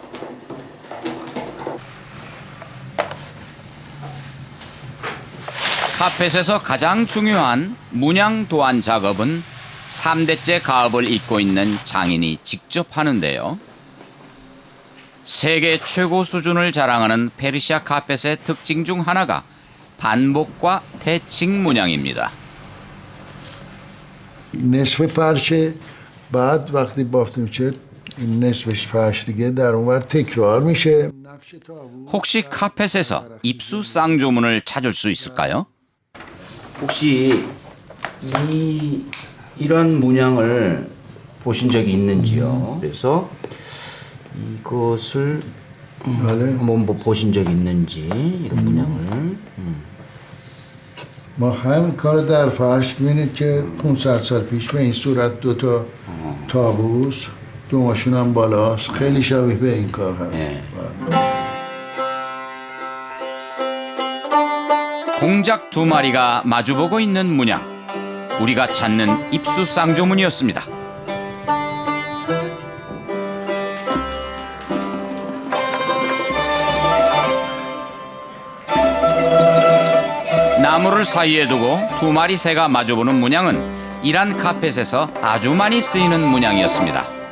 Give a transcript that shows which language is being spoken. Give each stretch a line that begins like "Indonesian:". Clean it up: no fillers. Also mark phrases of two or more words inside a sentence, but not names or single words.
Korean: 카펫에서 가장 중요한 문양 도안 작업은 3대째 가업을 잇고 있는 장인이 직접 하는데요. 세계 최고 수준을 자랑하는 페르시아 카펫의 특징 중 하나가 반복과 태칭 문양입니다.
Persian: نصف فرشه بعد وقتی بافته میشه این نصفش فرش دیگه در اون ور تکرار میشه.
Korean: 혹시 카펫에서 입수 쌍조문을 찾을 수 있을까요? 혹시 이런 문양을 보신 적이 있는지요? 그래서 이것을 한번 보신 적이 있는지 이런 문양을.
Persian: ما همین کار در فرش می‌بینید که 500 سال پیش به این صورت دو تا طاووس دوماشون هم بالاست خیلی شبیه به این کار هست.
Korean: 공작 두 마리가 마주보고 있는 문양, 우리가 찾는 입수 쌍조문이었습니다. 나무를 사이에 두고 두 마리 새가 마주보는 문양은 이란 카펫에서 아주 많이 쓰이는 문양이었습니다.